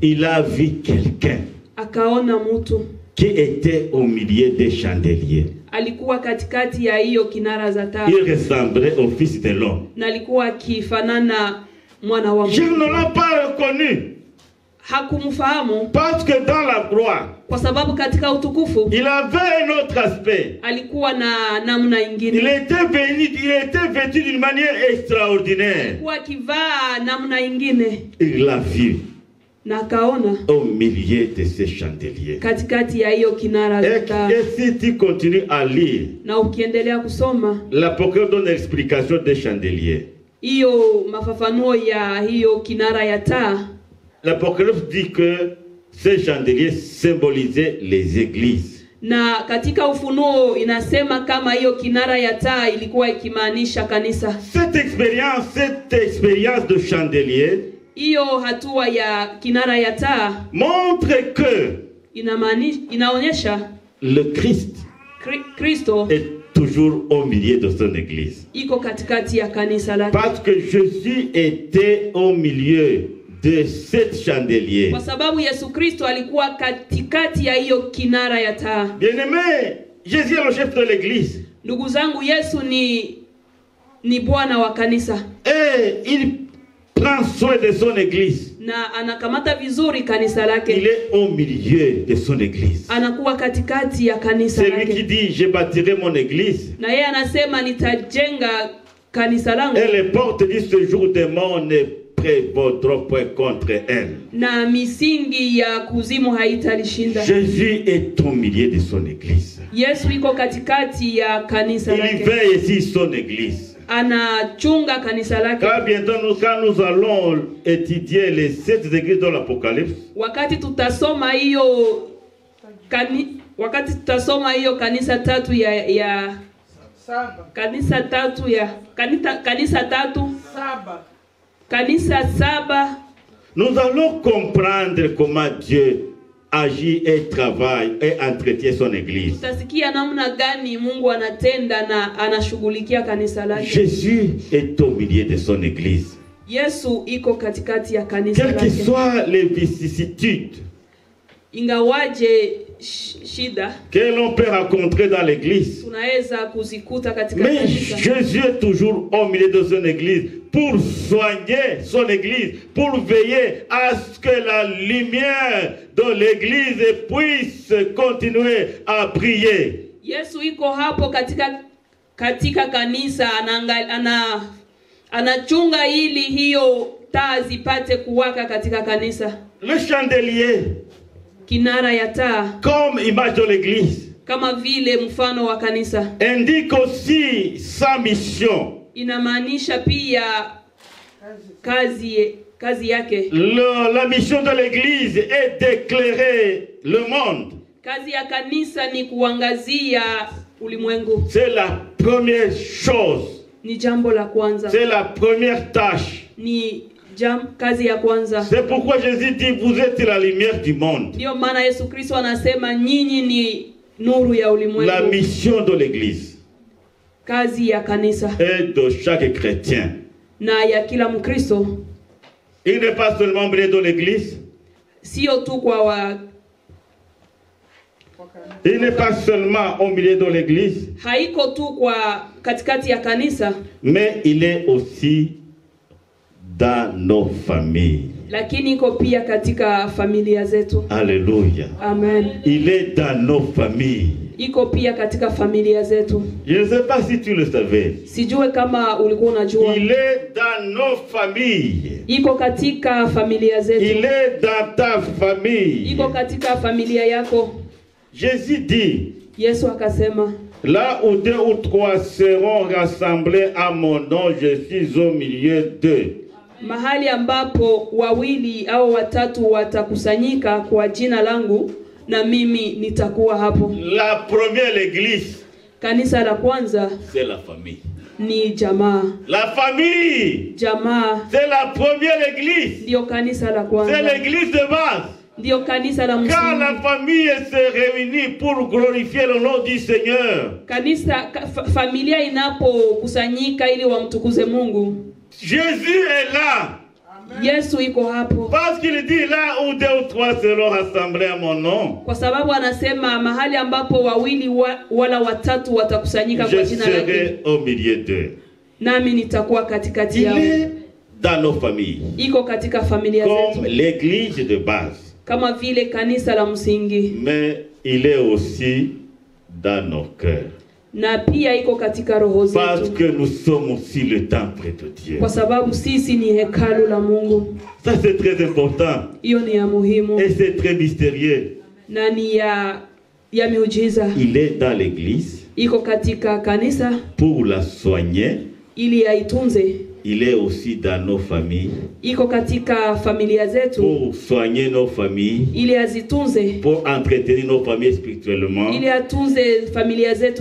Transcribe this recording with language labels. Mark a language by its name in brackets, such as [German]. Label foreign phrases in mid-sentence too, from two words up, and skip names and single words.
[French] il a vu quelqu'un [Swahili] akaona mtu [French] qui était au milieu des chandeliers. [Swahili] Alikuwa katikati ya hiyo kinara za taa. [French] Il ressemblait au fils de l'homme. [Swahili] Na alikuwa akifanana mwana wa Mungu. [French] Je ne l'ai pas reconnu. [Swahili] Hakumfahamu [French] parce que dans la gloire, [Swahili] kwa sababu katika utukufu [French] il avait un autre aspect. [Swahili] Alikuwa na namna nyingine. [French] Il était vêtu d'une manière extraordinaire. [Swahili] Alikuwa akivaa namna nyingine. [French] Il l'a vu. [Swahili] Na akaona [French] au milieu de ces chandeliers. [Swahili] Katikati ya hiyo kinara za taa. [French] Et si tu continues à lire, [Swahili] na ukiendelea kusoma, [French] l'Apocalypse donne l'explication des chandeliers. [Swahili] Hiyo mafafanuo ya hiyo kinara ya taa. [French] L'Apocalypse dit que ces chandeliers symbolisaient les églises. [Swahili] Na katika Ufunuo inasema kama hiyo kinara ya taa ilikuwa ikimaanisha kanisa. [French] Cette expérience de chandelier, [Swahili] hiyo hatua ya kinara ya taa, [French] montre que [Swahili] inaonyesha [French] le Christ [Swahili] Kristo [French] est toujours au milieu de son église. [Swahili] Iko katikati ya kanisa lake. [French] Parce que Jésus était au milieu de cette chandelier. [Swahili] Kwa sababu Yesu Kristo alikuwa katikati ya hiyo kinara ya taa. [French] Bien-aimé, Jésus est le chef de l'église. [Swahili] Ndugu zangu, Yesu ni bwana wa kanisa. [French] Et il prend soin de son église. [Swahili] Na anakamata vizuri kanisa lake. [French] Il est au milieu de son église. [Swahili] Anakuwa katikati ya kanisa lake. [French] C'est lui qui dit, je bâtirai mon église. [Swahili] Na yeye anasema nitajenga kanisa langu. [French] Et les portes du séjour des morts ne prévaudront point contre elle. [Swahili] Na misingi ya kuzimu haitalishinda. [French] Jésus est au milieu de son église. [Swahili] Yesu iko katikati ya kanisa lake. [French] Il veille ici son église. [Swahili] Anachunga kanisa lake. [French] Quand nous allons étudier les 7 églises dans l'Apocalypse, [Swahili] wakati tutasoma hiyo kanisa tatu ya kanisa tatu ya kanisa tatu kanisa 7, [French] nous allons comprendre comment Dieu agit et travaille et entretient son église. [Swahili] Tutasikia namna gani Mungu anatenda na anashughulikia kanisa lake. [French] Jésus est au milieu de son église. [Swahili] Yesu iko katikati ya kanisa lake. [French] Quelles que soient les vicissitudes, [Swahili] ingawaje shida [French] que l'on peut rencontrer dans l'église, [Swahili] tunaweza kuzikuta katika mais kanisa. [French] Jésus est toujours au milieu de son église pour soigner son église, pour veiller à ce que la lumière de l'église puisse continuer à briller. [Swahili] Yesu iko hapo katika kanisa, anachunga ili hiyo taa zipate kuwaka katika kanisa. [French] Le chandelier, [Swahili] kinara ya taa, [French] comme image de l'église, [Swahili] kama vile mfano wa kanisa, [French] indique aussi sa mission. [Swahili] Inamaanisha pia kazi yake. [French] La mission de l'église est d'éclairer le monde. [Swahili] Kazi ya kanisa ni kuangazia ulimwengu. [French] C'est la première chose. [Swahili] Ni jambo la kwanza. [French] C'est la première tâche. [Swahili] Ni kazi ya kwanza. [French] C'est pourquoi Jésus dit, vous êtes la lumière du monde. [Swahili] Ndio maana Yesu Kristo anasema nyinyi ni nuru ya ulimwengu. [French] La mission de l'église. [Swahili] kazi ya kanisa [French] et de chaque chrétien. [Swahili] na ya kila Mkristo. [French] Il n'est pas seulement au milieu de l'église. [Swahili] Sio tu kwa [French] Il n'est pas seulement au milieu de l'église. [Swahili] haiko tu kwa katikati ya kanisa, [French] Mais il est aussi dans nos familles. [Swahili] lakini iko pia katika familia zetu. [French] Alléluia. Amen. Il est dans nos familles. [Swahili] Iko pia katika familia zetu. [French] Je ne sais pas si tu le savais. [Swahili] Sijue kama ulikuwa unajua. [French] Il est dans nos familles. [Swahili] Iko katika familia zetu. [French] Il est dans ta famille. [Swahili] Iko katika familia yako. [French] Jésus dit, [Swahili] Yesu akasema, [French] là où 2 ou 3 seront rassemblés à mon nom, je suis au milieu d'eux. [Swahili] mahali ambapo 2 au 3 watakusanyika kwa jina langu, na mimi nitakuwa hapo. [French] La première église, [Swahili] Kanisa la kwanza [French] c'est la famille. [Swahili] ni jamaa. [French] La famille, [Swahili] Jamaa [French] c'est la première église. [Swahili] ndio kanisa la C'est kwanza. [French] l'église de base. [Swahili] Ndio kanisa la Quand msingi. [French] la famille se réunit pour glorifier le nom du Seigneur, [Swahili] Kanisa familia inapokusanyika ili wamtukuze Mungu, [French] Jésus est là. [Swahili] Yesu iko hapo. [French] Parce qu'il dit là où 2 ou 3 seront rassemblés à mon nom, [Swahili] Kwa sababu anasema mahali ambapo 2 wala 3 watakusanyika kwa je jina lake, [French] serai au milieu d'eux. [Swahili] nami nitakuwa katikati Il yao. [French] est dans nos familles, [Swahili] Iko katika familia comme zetu, [French] l'église de base, [Swahili] kama vile kanisa la msingi, [French] mais il est aussi dans nos cœurs. [Swahili] na pia iko katika roho Parce zetu, [French] que nous sommes aussi le temple de Dieu. [Swahili] kwa sababu sisi ni hekalu la Mungu. [French] Ça c'est très important [Swahili] Hiyo ni ya muhimu [French] et c'est très mystérieux. [Swahili] na ni ya miujiza. [French] Il est dans l'église [Swahili] Iko katika kanisa [French] pour la soigner. [Swahili] ili aitunze. [French] Il est aussi dans nos familles [Swahili] Iko katika familia zetu [French] pour soigner nos familles, [Swahili] ili azitunze, [French] pour entretenir nos familles spirituellement. [Swahili] ili atunze familia zetu